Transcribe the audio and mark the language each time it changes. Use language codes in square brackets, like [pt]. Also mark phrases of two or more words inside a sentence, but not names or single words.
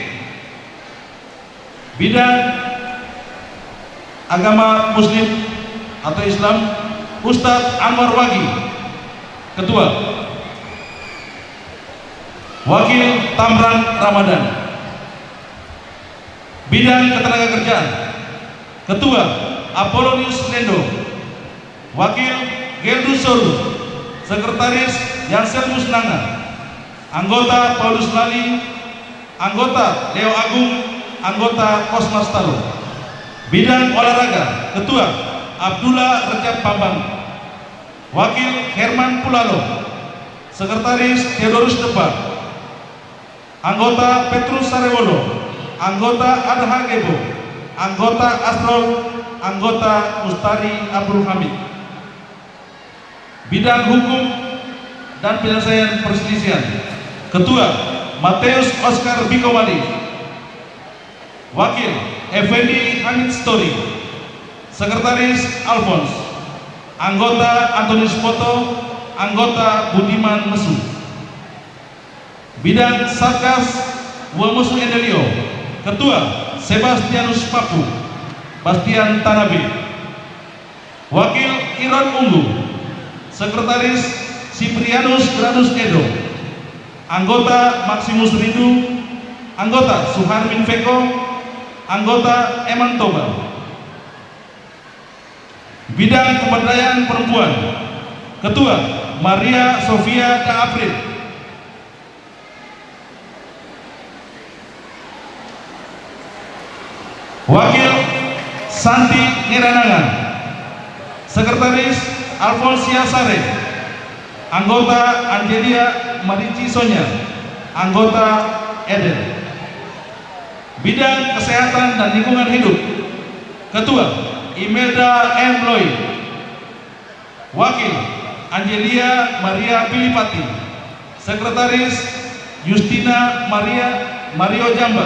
[id] Bidang Agama Muslim atau Islam Ustadz Anwar Wagi, Ketua. Wakil Tamran Ramadan. Bidang Ketenagakerjaan, Ketua Apollonius Lendo. Wakil Geldus Soru. Sekretaris Yanselmus Nanga. Anggota Paulus Lali. Anggota Leo Agung. Anggota Kosmas Talo. Bidang olahraga, Ketua Abdullah Recep Bambang. Wakil Herman Pulalo. Sekretaris Theodorus Depa. Anggota Petrus Sarewolo. Anggota Adha Gebo. Anggota Astrol. Anggota Mustari Abdul Hamid. Bidang hukum dan penyelesaian perselisihan, Ketua Mateus Oscar Bikowali. Wakil Effendi Hamid Story. Sekretaris Alphonse. Anggota Antonius Poto. Anggota Budiman Mesu. Bidang Satgas Wamusu Endelio, Ketua Sebastianus Papu. Bastian Tanabe. Wakil Iron Ungu. Sekretaris Ciprianus Granus Edo. Anggota Maximus Rindu. Anggota Suharmin Veko. Anggota Eman Toba. Bidang Pemberdayaan Perempuan, Ketua Maria Sofia Da April. Wakil Santi Niranangan. Sekretaris Alfonsia Sare. Anggota Angelia Marici Sonya. Anggota Eden. Bidang Kesehatan dan Lingkungan Hidup, Ketua Imelda M. Lloyd. Wakil Angelia Maria Pilipati. Sekretaris Justina Mario Jamba.